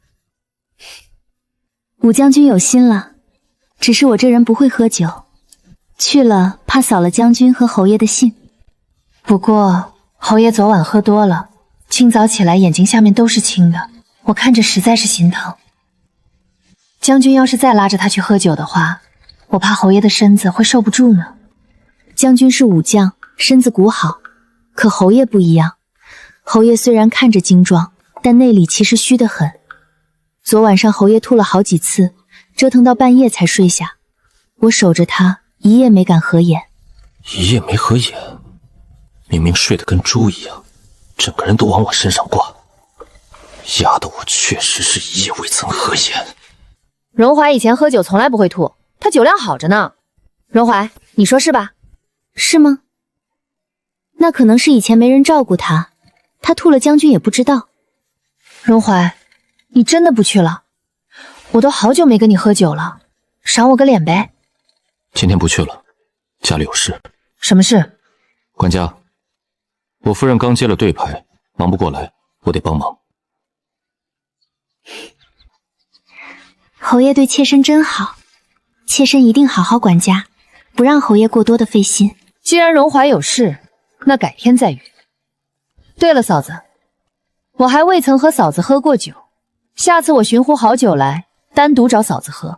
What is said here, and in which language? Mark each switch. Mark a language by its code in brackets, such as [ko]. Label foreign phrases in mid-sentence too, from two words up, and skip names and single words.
[zh] 武將軍有心了，只是我這人不會喝酒，去了怕掃了將軍和侯爺的興。不過侯爺昨晚喝多了，清早起來眼睛下面都是青的，我看着實在是心疼。將軍要是再拉着他去喝酒的話，我怕侯爺的身子會受不住呢。將軍是武將，身子骨好，可侯爺不一樣。侯爺雖然看着精壯，但內裡其實虛得很。昨晚上侯爺吐了好幾次，折騰到半夜才睡下。我守着他，一夜沒敢合眼。一夜沒合眼，明明睡得跟豬一樣，整個人都往我身上掛。壓得我確實是一夜未曾合眼。榮懷以前喝酒從來不會吐，他酒量好着呢。榮懷，你說是吧？是嗎？那可能是以前沒人照顧他，他吐了將軍也不知道。榮懷，你真的不去了？我都好久沒跟你喝酒了，賞我個臉唄。今天不去了，家裡有事。什麼事？管家，我夫人剛接了对牌，忙不过來，我得幫忙。侯爺對妾身真好，妾身一定好好管家，不讓侯爺過多的費心。既然榮懷有事，那改天再約。對了，嫂子，我還未曾和嫂子喝過酒，下次我尋壺好酒來，單獨找嫂子喝。